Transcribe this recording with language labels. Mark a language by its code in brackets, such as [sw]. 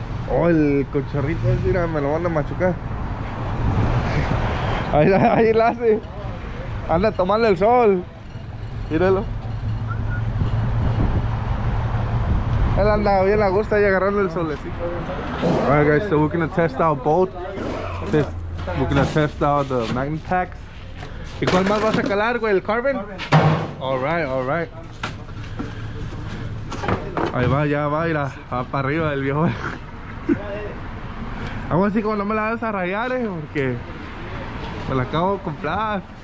[es] Oh, el cochorrito ese, mira, me lo van a machucar. Ahí la hace. Anda a tomarle el sol. Míralo. Él anda bien a gusto ahí agarrando el solecito. [en] Alright guys, so we're gonna test out both. We're gonna test out the magnet packs. [es] ¿Y cuál más vas a calar, güey? ¿El carbon? [en] Alright, alright. [es] Ahí va, ya va, mira, va para arriba el viejo. Vamos así como no me la vas a rayar, porque me la acabo de comprar.